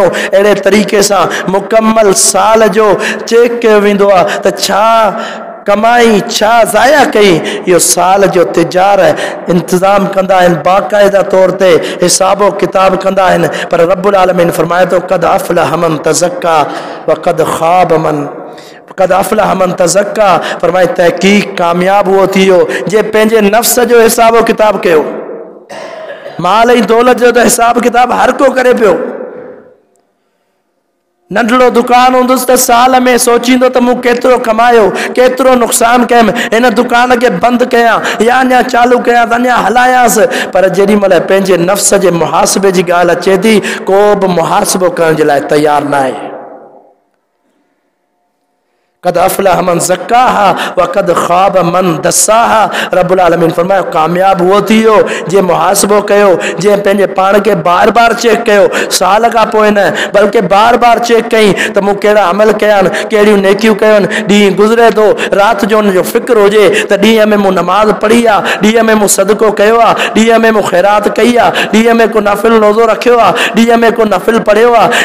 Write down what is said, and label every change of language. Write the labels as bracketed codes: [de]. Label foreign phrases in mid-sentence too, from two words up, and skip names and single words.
[sd] अहिड़े तरीक़े सां मुकमल साल जो चेक कयो वेंदो आहे त छा कमाई, छा ज़ाया कई। इहो साल जो तिजार इंतज़ाम कंदा आहिनि, बाक़ाइदा तौर ते हिसाबो किताब कंदा आहिनि। पर रब्बुल आलमीन फरमाए थो [ar] قد أفلح من تزكى وقد خاب من، قد أفلح من تزكى, [sd] फरमाए तहक़ीक़ कामयाब उहो थी वियो जे पंहिंजे नफ़्स जो हिसाबो किताब कयो। माल ऐं दौलत जो त हिसाब किताब हर को करे पियो। नंढड़ो दुकान हूंदुसि त साल में सोचींदो त मूं केतिरो कमायो, केतिरो नुक़सानु कयुमि, हिन दुकान खे बंदि कयां या अञा चालू कयां त अञा हलायांसि। पर जेॾी महिल पंहिंजे नफ़्स जे मुहासिबे जी ॻाल्हि अचे थी, को बि मुहासिबो करण जे लाइ तयारु न आहे। [ar] قد أفلح من زكاها وقد خاب من دساها. [sd] रब्बुल आलमीन फरमायो कामयाब उहो थी वियो जे मुहासिबो कयो, जे पंहिंजे पाण खे बार बार चेक कयो, साल खां पोइ न बल्कि बार बार चेक कई त मूं कहिड़ा अमल कया आहिनि, कहिड़ियूं नेकियूं कयूं आहिनि। ॾींहुं गुज़रे थो, राति जो हुनजो फ़िक्र हुजे त ॾींहं में मूं नमाज़ पढ़ी आहे, ॾींहं में मूं सदको कयो आहे, ॾींहं में मूं ख़ैरात कई आहे, ॾींहं में को नफ़िल रोज़ो रखियो आहे, ॾींहं में को नफ़िल पढ़ियो आहे।